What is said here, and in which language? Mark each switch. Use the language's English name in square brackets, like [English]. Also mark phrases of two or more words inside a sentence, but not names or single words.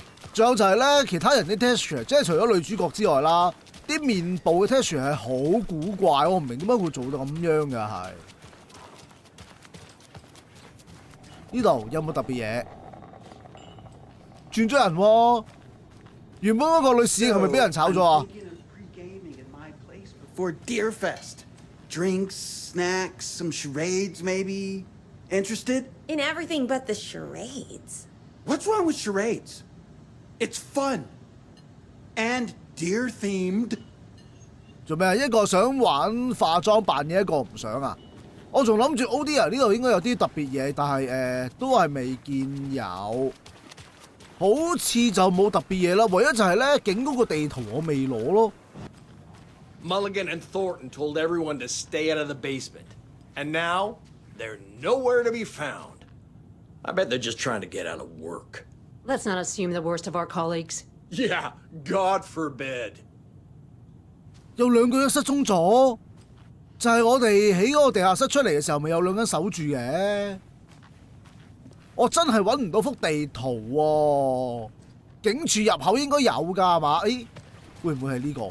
[Cantonese] 仲有就係咧，其他人啲 texture， 即係除咗女主角之外啦，啲面部嘅 texture 係好古怪，我唔明點解會做到咁樣嘅係。呢度有冇特別嘢？轉咗人喎，原本嗰個女侍應係咪俾人炒咗啊 [English] ？For Deer Fest. Drinks, snacks, some charades maybe. Interested? In everything but the charades. What's wrong with charades? It's fun. And deer themed. [Cantonese] 做咩啊？一個想玩化妝扮嘢，一個唔想啊！我仲諗住 ODA 呢度應該有啲特別嘢，但係都係未見有，好似就冇特別嘢啦。唯一就係咧景嗰個地圖我未攞咯。 [English] Mulligan and Thornton told everyone to stay out of the basement. And now, they're nowhere to be found. I bet they're just trying to get out of work. Let's not assume the worst of our colleagues. Yeah, God forbid. [Cantonese] 有兩個人失蹤咗，就係我哋喺嗰個地下室出嚟嘅時候，咪有兩個人守住嘅。我真係揾唔到幅地圖喎，警署入口應該有㗎係嘛？會唔會係呢個？